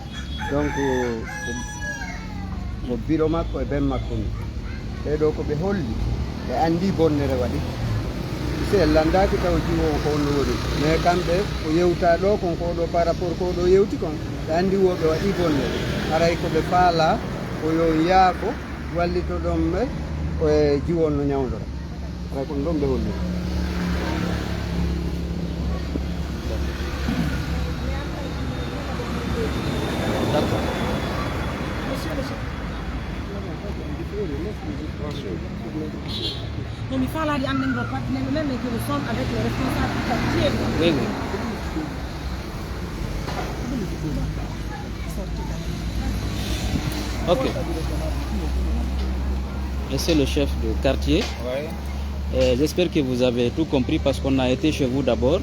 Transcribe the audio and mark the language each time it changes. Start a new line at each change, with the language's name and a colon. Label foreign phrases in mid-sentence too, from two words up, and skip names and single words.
Fula: donc ko biro makko e ben makko ni ɓeɗo ko ɓe holli ɓe andi bonnere waɗi si en landaki taw jiwowo ko onno woni mais kamɓe ko yewta ɗo kon ko ɗo
French: par rapport
Fula: ko ɗo yewti kon ɓe andi woɓe waɗi bonnere haray koɓe faala ko yo yaako wallito ɗon ɓe e jiwon no ñawdora haray kon ɗon ɓe holli
French: Non, il faut aller à même que nous sommes avec le responsable du quartier. Oui. Ok. C'est le chef de quartier. J'espère que vous avez tout compris parce qu'on a été chez vous d'abord.